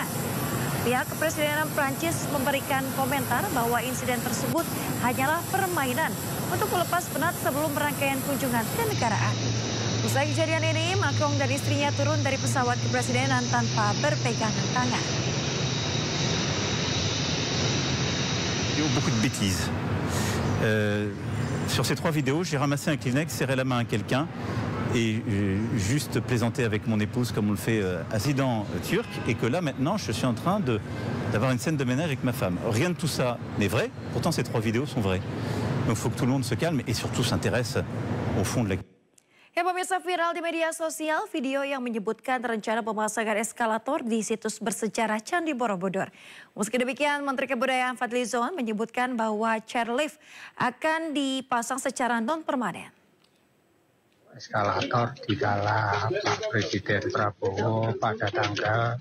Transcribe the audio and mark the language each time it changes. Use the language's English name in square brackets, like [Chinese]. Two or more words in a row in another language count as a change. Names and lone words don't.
[Indonesian] Pihak kepresidenan Prancis memberikan komentar bahwa insiden tersebut hanyalah permainan untuk melepas penat sebelum rangkaian kunjungan kenegaraan. Usai kejadian ini, Macron dan istrinya turun dari pesawat kepresidenan tanpa berpegangan tangan. [French] Beaucoup de bêtises. Sur ces 3 vidéos, j'ai ramassé un Kleenex, serré la main à quelqu'un et juste plaisanté avec mon épouse comme on le fait incident turc, et que là maintenant je suis en train d'avoir une scène de ménage avec ma femme. Rien de tout ça n'est vrai, pourtant ces 3 vidéos sont vraies. Donc il faut que tout le monde se calme et surtout s'intéresse au fond de la... [Indonesian] Ya pemirsa, viral di media sosial video yang menyebutkan rencana pemasangan eskalator di situs bersejarah Candi Borobudur. Meski demikian, Menteri Kebudayaan Fadlizon menyebutkan bahwa chairlift akan dipasang secara non-permanen. Eskalator di dalam Pak Presiden Prabowo pada tanggal.